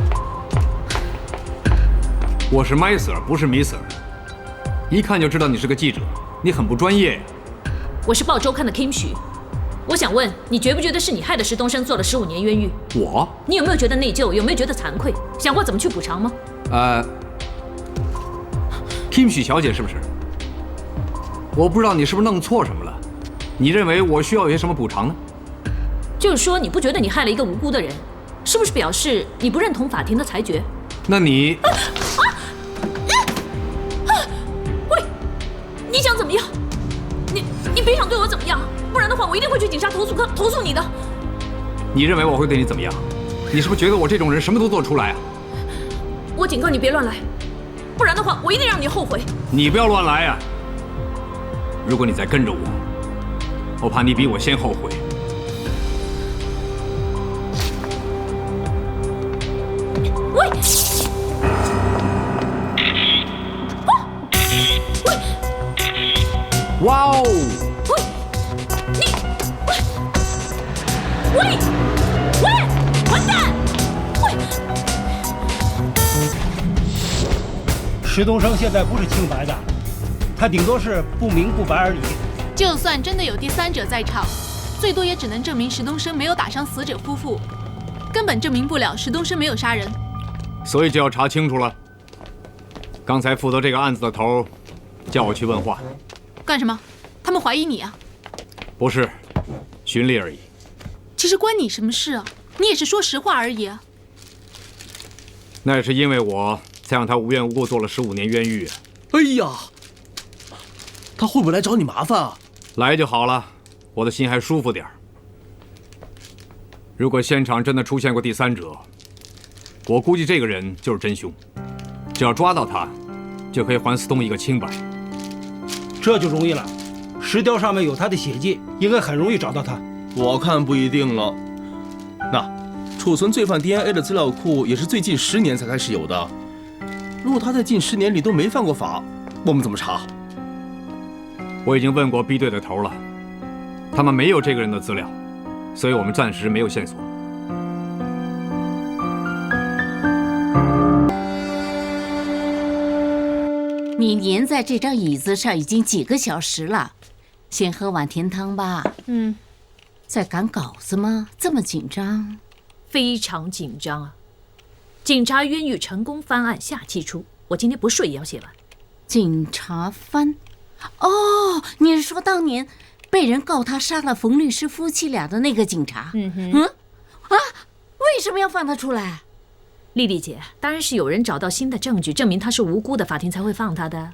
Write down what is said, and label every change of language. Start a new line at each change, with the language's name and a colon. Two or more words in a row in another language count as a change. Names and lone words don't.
Chinese: 我是
English: My Sir，
Chinese: 不是
English: Miss Sir，
Chinese: 一看就知道你是個記者，你很不專業。我是《報週刊》的 Kim 許。我想問，你覺不覺得是你害得石東升坐了15年冤獄？我？你有沒有覺得內疚？有沒有覺得慚愧？想過怎麼去補償嗎？Kim 許小姐是不是？我不知道你是不是弄錯什麼了。你认為我需要有些什麼補償呢？就是說，你不覺得你害了一個無辜的人，是不是表示你不認同法庭的裁決？那你…… 喂，你想怎麼樣？你別想對我怎麼樣，不然的話，我一定會去警察投訴你的。你認為我會對你怎麼樣？你是不是覺得我這種人什麼都做出來啊？我警告你別亂來，不然的話，我一定讓你後悔。你不要亂來啊！如果你再跟着我，我怕你比我先後悔。喂！喂！哇哦！喂！你！喂！喂！混蛋！ 喂！石东升现在不是清白的，他顶多是不明不白而已。就算真的有第三者在场，最多也只能證明石東升沒有打傷死者夫婦，根本證明不了石東升沒有殺人。所以就要查清楚了。剛才負責這個案子的頭叫我去問話。幹什麼？他們懷疑你啊？不是，循例而已。其實關你什麼事啊？你也是說實話而已啊。那也是因為我才讓他無緣無故坐了15年冤獄。哎呀，他會不會來找你麻煩啊？來就好了，我的心還舒服點兒。如果現場真的出現過第三者，我估計這個人就是真兇。只要抓到他，就可以還司東一個清白。這就容易了，石雕上面有他的血跡，應該很容易找到他。我看不一定了。那儲存罪犯 DNA 的資料庫也是最近10年才開始有的。如果他在近10年裡都沒犯過法，我們怎麼查？我已經問過 B 隊的頭了，他們沒有這個人的資料，所以我們暫時沒有線索。你黏在這張椅子上已經幾個小時了，先喝碗甜湯吧。在趕稿子嗎？這麼緊張？非常緊張啊！警察冤獄成功翻案下期出，我今天不睡也要寫完。警察翻？哦，你是說當年被人告他殺了馮律師夫妻倆的那個警察？為什麼要放他出來？麗麗姐，當然是有人找到新的證據，證明他是無辜的，法庭才會放他的。